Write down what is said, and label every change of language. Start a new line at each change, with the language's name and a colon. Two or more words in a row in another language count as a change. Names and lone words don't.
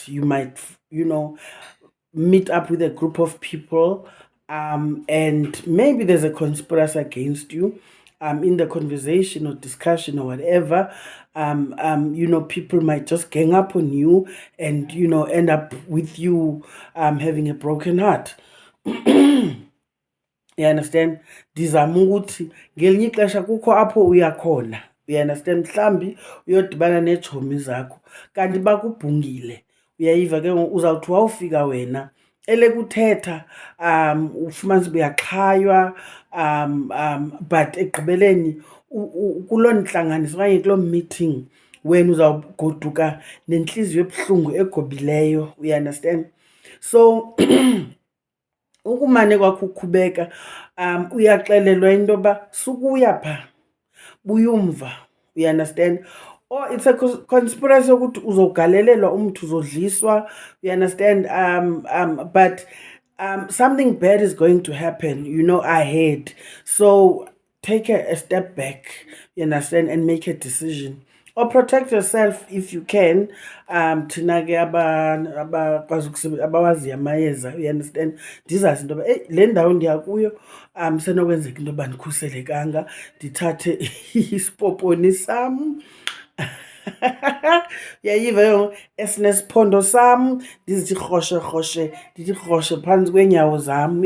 English: You might, meet up with a group of people, and maybe there's a conspiracy against you, in the conversation or discussion or whatever. People might just gang up on you and, end up with you having a broken heart. You understand?
Xhosa: Ndizama ukuthi ngelinye ixesha kukho apho uya khona.
English: You understand?
Xhosa: Mhlambi uyodibana neetshomi zakho kanti bakubhungile. Uyayiva ke uzawuthi wawufika wena elekuthetha ufumanise uyaxhaywa, but ekugqibeleni kuloo ntlanganiso okanye kuloo meeting wena uzawugoduka nentliziyo ebuhlungu egobileyo.
English: You understand?
Xhosa: So ukumane kwakho ukhubeka, uyaxelelwa into yoba sukuya phaa buyumva.
English: You understand? Or it's a conspiracy
Xhosa: yokuthi uzogalelelwa umntu, uzodliswa.
English: You understand? But something bad is going to happen, ahead. So take a step back, you understand, and make a decision. Or protect yourself if you can.
Xhosa: Thina ke abawaziyo amayeza,
English: you understand,
Xhosa: ndizazi into yoba le ndawo ndiya kuyo senokwenzeka into yoba ndikhuselekanga, ndithathe isipoponi sam. Uyayiva yo esinesiphondo sam, ndizithi rhoshe ndithi rhoshe phantsi kweenyawo zam.